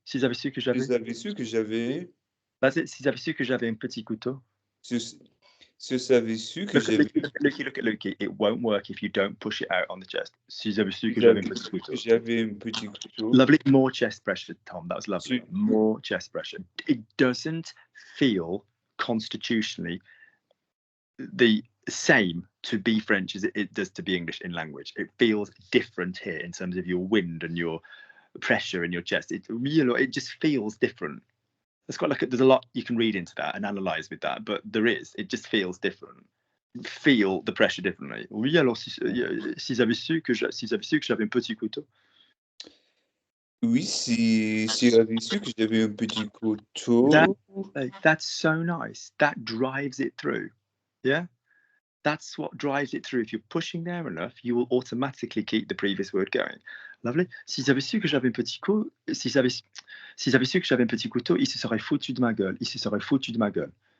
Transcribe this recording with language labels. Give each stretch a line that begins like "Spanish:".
French: S'ils avaient su que j'avais. s'ils avaient su que j'avais,
English: That's it.
French: S'ils avaient su que j'avais un petit couteau. s'ils avaient su que
English: Look at
French: j'avais,
English: Lukey, look at Lukey. It won't work if you don't push it out on the chest.
French: S'ils avaient su que s'ils j'avais avaient un petit su que couteau. j'avais un petit couteau,
English: Lovely. More chest pressure, Tom. That was lovely.
French: Si.
English: More chest pressure. It doesn't feel constitutionally the same to be French as it does to be English in language. It feels different here in terms of your wind and your pressure in your chest. It just feels different. It's quite there's a lot you can read into that and analyze with that, but there is. It just feels different. Feel the pressure differently.
French: Oui, alors s'ils avaient su que j'avais un petit couteau. oui, s'ils avaient su que j'avais un petit couteau,
English: That's so nice. That drives it through. Yeah. That's what drives it through. If you're pushing there enough, you will automatically keep the previous word going. Lovely.
French: S'ils avaient su que j'avais un petit couteau, s'ils avaient su que j'avais un petit couteau, ils se seraient foutus de ma gueule. Ils se seraient foutus de ma gueule.